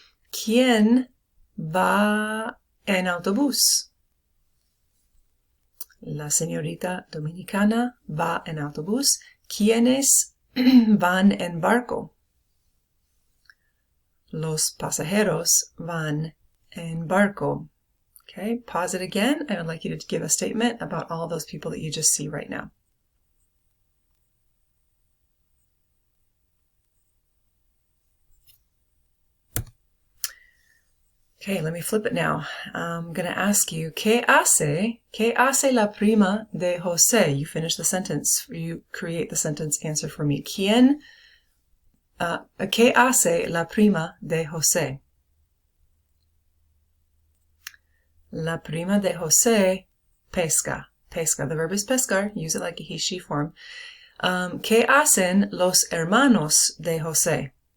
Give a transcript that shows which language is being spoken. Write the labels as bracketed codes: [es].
[es] ¿Quién va en autobús? La señorita dominicana va en autobús. ¿Quiénes van en barco? Los pasajeros van en barco. [en] Okay, pause it again. I would like you to give a statement about all those people that you just see right now. Okay, let me flip it now. I'm going to ask you, [es] ¿Qué hace la prima de José? [en] You finish the sentence. You create the sentence answer for me. [es] ¿Qué hace la prima de José? La prima de José pesca. Pesca. [en] The verb is pescar. Use it like a he, she form. [es] ¿Qué hacen los hermanos de José?